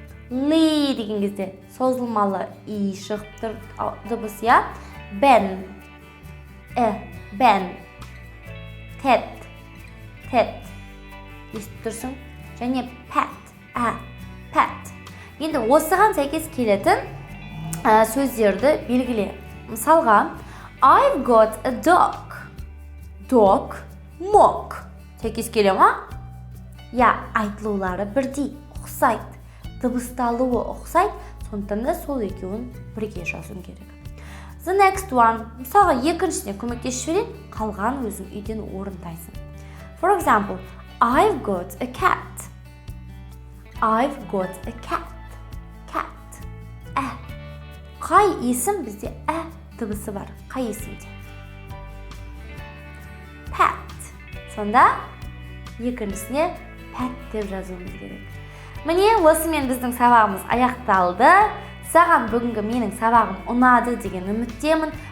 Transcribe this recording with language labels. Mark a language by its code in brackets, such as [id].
[kk] Lee деген кезде созылмалы И шығып тұр дыбыс, Ben, Ben, Ted, естіп тұрсың. Және Pat, Pat. Енді осыған сәйкес келетін сөздерді белгіле. Мысалға, [en] I've got a dog. Dog, mock. [kk] Сәйкес келе ма? Я, айтылулары бірдей, ұқсайды. Дыбысталуы ұқсайды, сондықтан да сол екеуін бірге жазуым керек. [en] The next one. [kk] Мысалға, екіншісіне көмектесіп жіберейін, қалған өзің үйден орындайсың. [en] For example, I've got a cat. I've got a cat. Cat. [kk] Қай есім бізде дыбысы бар? Қай есімде? [en] Pet. [kk] Сонда екіншісіне pet деп жазуымыз керек. Міне, осымен біздің сабағымыз аяқталды. Саған бүгінгі менің сабағым ұнады деген үміттемін.